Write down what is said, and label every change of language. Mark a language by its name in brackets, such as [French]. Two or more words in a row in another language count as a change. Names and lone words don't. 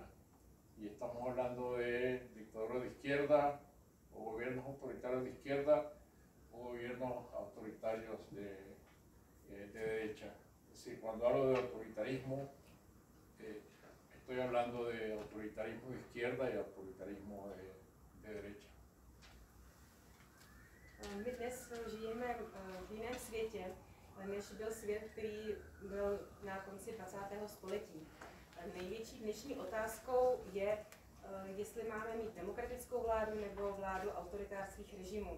[Spanish] Y estamos hablando de dictaduras de izquierda, o gobiernos autoritarios de izquierda, o gobiernos autoritarios de derecha. Es decir, cuando hablo de autoritarismo, estoy hablando de autoritarismo de izquierda y autoritarismo de derecha. [Czech] My dnes žijeme v jiném světě, než byl svět, který byl na konci 20. století. Největší dnešní otázkou je, jestli máme mít demokratickou vládu nebo vládu autoritářských režimů.